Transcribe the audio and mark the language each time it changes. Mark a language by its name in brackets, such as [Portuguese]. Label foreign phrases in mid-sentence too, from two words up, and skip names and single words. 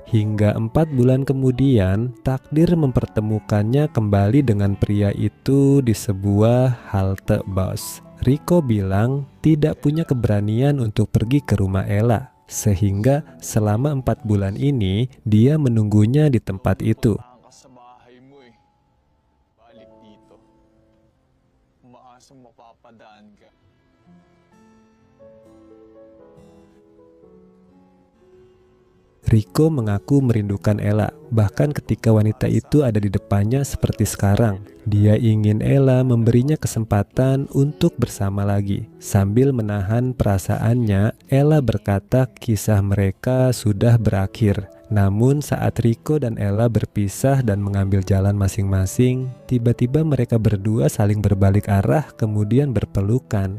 [Indonesian] Hingga 4 bulan kemudian, takdir mempertemukannya kembali dengan pria itu di sebuah halte bus. Rico bilang tidak punya keberanian untuk pergi ke rumah Ella, sehingga selama 4 bulan ini dia menunggunya di tempat itu. [Filipino] Puntahan ka sa bahay mo eh. Balik dito. Umaasang mapapadaan ka. [Indonesian] Rico mengaku merindukan Ella, bahkan ketika wanita itu ada di depannya seperti sekarang. Dia ingin Ella memberinya kesempatan untuk bersama lagi. Sambil menahan perasaannya, Ella berkata kisah mereka sudah berakhir. Namun saat Rico dan Ella berpisah dan mengambil jalan masing-masing, tiba-tiba mereka berdua saling berbalik arah kemudian berpelukan.